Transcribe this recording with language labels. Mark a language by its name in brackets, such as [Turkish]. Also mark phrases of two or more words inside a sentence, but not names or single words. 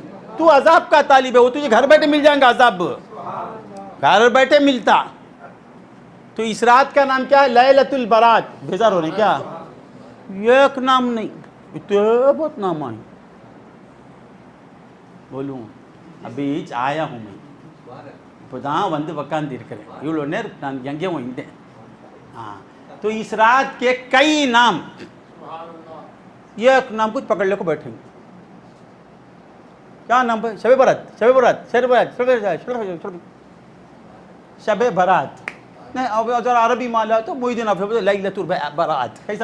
[Urdu] تو عذاب کا طالب ہے, وہ تجھے گھر بیٹھے مل جائیں گا عذاب, گھر بیٹھے ملتا. تو اس رات کا نام کیا ہے؟ [Arabic] لیلۃ البرات. [Urdu] بیزار ہو رہے کیا؟ ایک نام نہیں, اتنے بہت نام آئیں. بولوں ابھی آیا ہوں میں [Tamil] இப்போதான் வந்து உட்கார்ந்திருக்கிறேன். இவ்வளோ நேரம் நான் எங்கேயும் இருந்தேன். [Urdu] تو اس رات کے کئی نام, ایک نام کچھ پکڑ لے کو بیٹھیں گے. کیا نام ہے؟ شب برات, شب برات, شب برات, شب برات. نہیں اگر عربی مالا تو محی الدین افریقی [Arabic] لیلۃ البرات.